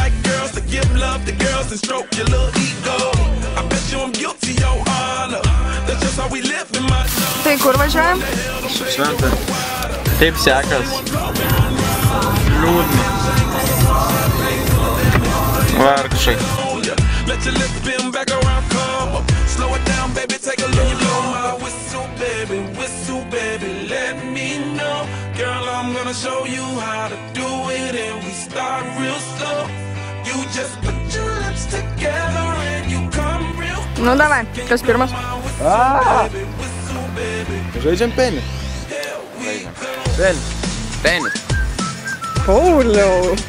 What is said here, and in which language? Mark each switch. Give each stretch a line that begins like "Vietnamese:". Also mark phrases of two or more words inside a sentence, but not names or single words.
English: like girls to give love to girls and stroke your little ego. I bet you I'm guilty, your honor. That's just how we live in my zone.
Lithuanian: Tai kur važiuojam? Šventė. Kaip sekas? Liūdna. Vargšai.
English: Let your lips spin back around, come up. Slow it down, baby, take a look. Blow my whistle, baby, let me know. Girl, I'm gonna show you how to do it, and we start real slow. You just put your lips together and you come real close.
Lithuanian: Nu, davai, kas pirmas? Žaidžiam penį. Tenis. Pauliau.